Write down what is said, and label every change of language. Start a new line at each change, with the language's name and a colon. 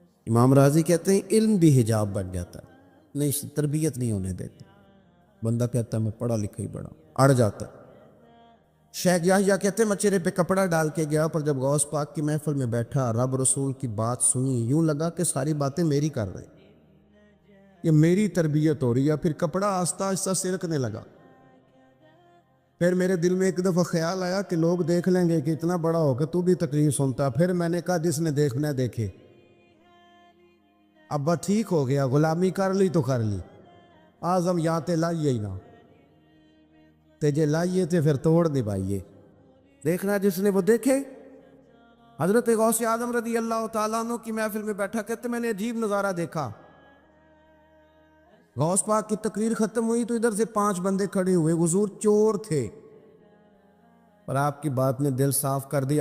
Urdu: امام راضی کہتے ہیں علم بھی حجاب بن جاتا ہے، نہیں تربیت نہیں ہونے دیتا، بندہ کہتا ہے میں پڑھا لکھا ہی بڑا، اڑ جاتا ہے۔ شیخ یحییٰ کہتے ہیں میں چہرے پہ کپڑا ڈال کے گیا، پر جب غوث پاک کی محفل میں بیٹھا، رب رسول کی بات سنی، یوں لگا کہ ساری باتیں میری کر رہے ہیں، یہ میری تربیت ہو رہی ہے۔ پھر کپڑا آہستہ آہستہ سرکنے لگا۔ پھر میرے دل میں ایک دفعہ خیال آیا کہ لوگ دیکھ لیں گے کہ اتنا بڑا ہو کے تو بھی تقریر سنتا۔ پھر میں نے کہا جس نے دیکھنا ہے دیکھے، اب بات ٹھیک ہو گیا، غلامی کر لی تو کر لی،
Punjabi: آزم یا تے لائیے ہی نہ تے جے لائیے تے پھر توڑ نہیں پائیے.
Urdu: دیکھنا جس نے وہ دیکھے. حضرت غوث اعظم رضی اللہ تعالیٰ عنہ کی محفل میں بیٹھا کہتے میں نے عجیب نظارہ دیکھا. غوث پاک کی تقریر ختم ہوئی تو ادھر سے 5 بندے کھڑے ہوئے. حضور چور تھے اور آپ کی بات نے دل صاف کر دی.